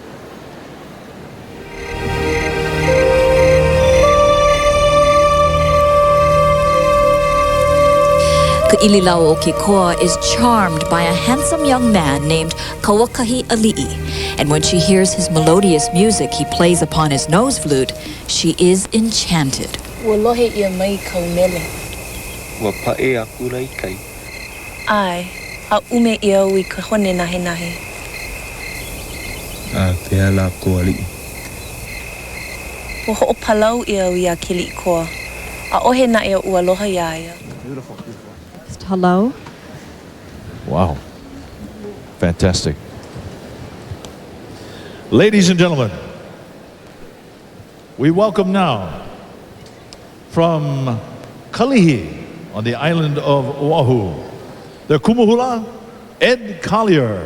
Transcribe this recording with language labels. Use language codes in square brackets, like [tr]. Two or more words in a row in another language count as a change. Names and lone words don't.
[en] Ka'ili Lau o Kekoa is charmed by a handsome young man named Kauakahi Ali'i, and when she hears his melodious music he plays upon his nose flute, she is enchanted. [haw] Ua lohe ia mai kau mele. Ua pae aku rai kai. Ai, a ume ia ui ka hone nahe nahe. A pea la ko ali'i. Ua ho'opalau ia ui a kili koa. A ohe na ia ua loha ia ia. [en] Beautiful. Hello. Wow. Fantastic. Ladies and gentlemen, we welcome now from Kalihi on the island of Oahu, the Kumuhula, Ed Collier.